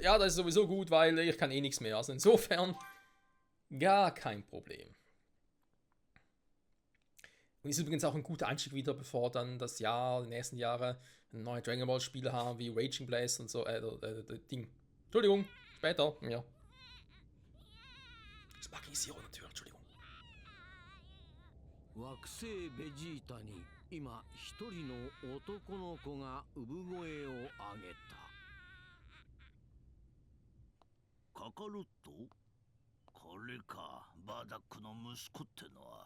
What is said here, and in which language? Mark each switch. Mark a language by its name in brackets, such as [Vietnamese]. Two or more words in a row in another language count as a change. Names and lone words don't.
[German] Ja, das ist sowieso gut, weil ich kann eh nichts mehr. Also insofern gar kein Problem. Und ist übrigens auch ein guter Einstieg wieder, bevor dann das Jahr, die nächsten Jahre, neue Dragon Ball Spiele haben, wie Raging Blast und so, Ding. Entschuldigung, später, ja. Sparking Zero natürlich, Entschuldigung. [Japanese] 惑星ベジータに今一人の男の子が産声を上げた。こカロット？これか、バーダックの息子ってのは。